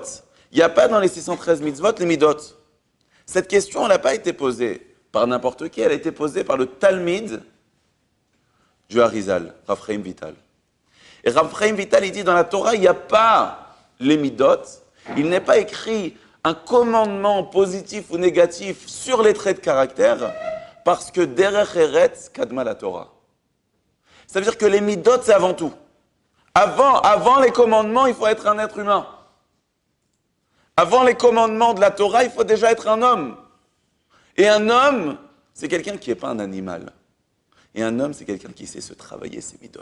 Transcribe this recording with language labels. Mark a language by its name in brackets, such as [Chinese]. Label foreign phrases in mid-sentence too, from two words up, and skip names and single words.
[French] Il n'y a pas dans les 613 mitzvot les midot. Cette question, elle n'a pas été posée par n'importe qui, elle a été posée par le Talmid du Harizal, Rav Chaim Vital. Et Rav Chaim Vital, il dit dans la Torah, il n'y a pas les midot, il n'est pas écrit un commandement positif ou négatif sur les traits de caractère, parce que [Hebrew] דרך ארץ קדמה לתורה. [French] Ça veut dire que les midot, c'est avant tout. Avant les commandements, il faut être un être humain. Avant les commandements de la Torah, il faut déjà être un homme. Et un homme, c'est quelqu'un qui n'est pas un animal. Et un homme, c'est quelqu'un qui sait se travailler ses midot.